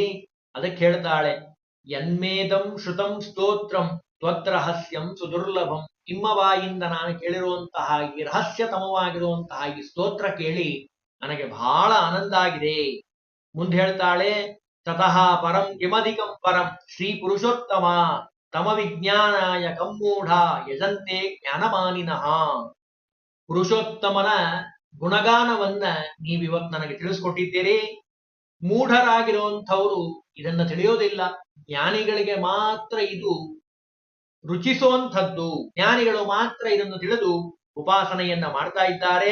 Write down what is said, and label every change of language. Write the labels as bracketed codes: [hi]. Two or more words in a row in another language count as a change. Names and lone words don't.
[kn] ಅದಕ್ಕೆ ಹೇಳ್ತಾಳೆ, [sa] ಯನ್ಮೇದಂ ಶ್ರುತಂ ಸ್ತೋತ್ರಂ ತ್ವತ್ರಹಸ್ಯಂ ಸುದುರ್ಲಭಂ. [kn] ನಿಮ್ಮ ಬಾಯಿಂದ ನಾನು ಕೇಳಿರುವಂತಹ ಈ ರಹಸ್ಯತಮವಾಗಿರುವಂತಹ ಈ ಸ್ತೋತ್ರ ಕೇಳಿ ನನಗೆ ಬಹಳ ಆನಂದ ಆಗಿದೆ. ಮುಂದೆ ಹೇಳ್ತಾಳೆ, [sa] ತತಃ ಪರಂ ಕಿಮಧಿಕಂ ಪರಂ ಶ್ರೀ ಪುರುಷೋತ್ತಮ ತಮ ವಿಜ್ಞಾನಾಯ ಕಮ್ಮೂಢ ಯಜಂತೆ ಜ್ಞಾನಮಾನಿನಃ. [kn] ಪುರುಷೋತ್ತಮನ ಗುಣಗಾನವನ್ನ ನೀವಿವತ್ತು ನನಗೆ ತಿಳಿಸ್ಕೊಟ್ಟಿದ್ದೀರಿ. ಮೂಢರಾಗಿರುವಂಥವರು ಇದನ್ನ ತಿಳಿಯೋದಿಲ್ಲ, ಜ್ಞಾನಿಗಳಿಗೆ ಮಾತ್ರ ಇದು ರುಚಿಸುವಂಥದ್ದು, ಜ್ಞಾನಿಗಳು ಮಾತ್ರ ಇದನ್ನು ತಿಳಿದು ಉಪಾಸನೆಯನ್ನ ಮಾಡ್ತಾ ಇದ್ದಾರೆ.